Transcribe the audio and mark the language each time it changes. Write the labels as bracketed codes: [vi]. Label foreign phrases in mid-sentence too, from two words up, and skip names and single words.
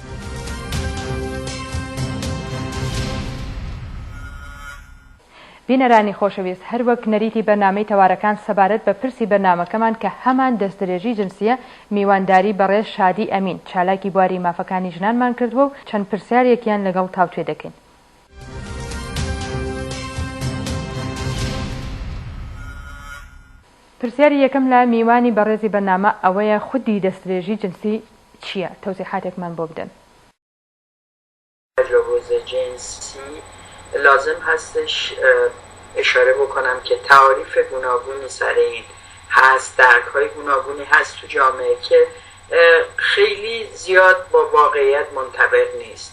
[ckb] بینەرانی خۆشەویست، هەر وەک نەریتی بەرنامەی تەوارەکان سەبارەت بە پرسی بەرنامەکەمان کە هەمان دەستدرێژی جنسیە، میوانداری بەڕێز شادی ئەمین چالاکی بواری مافەکانی ژنانمان کردووە و چەند پرسیارێکیان لەگەڵ تاوتوێ دەکەین. پرسیاری یەکەم لە میوانی بەڕێزی بەرنامە ئەوەیە خودی دەستدرێژی جنسی چییە؟ تەوزیحاتێکمان بۆ بدەن. [fa] تجاوز جنسی لازم هستش اشاره بکنم که تعاریف گوناگونی سر این هست، درک‌های گوناگونی هست تو جامعه که خیلی زیاد با واقعیت منطبق نیست.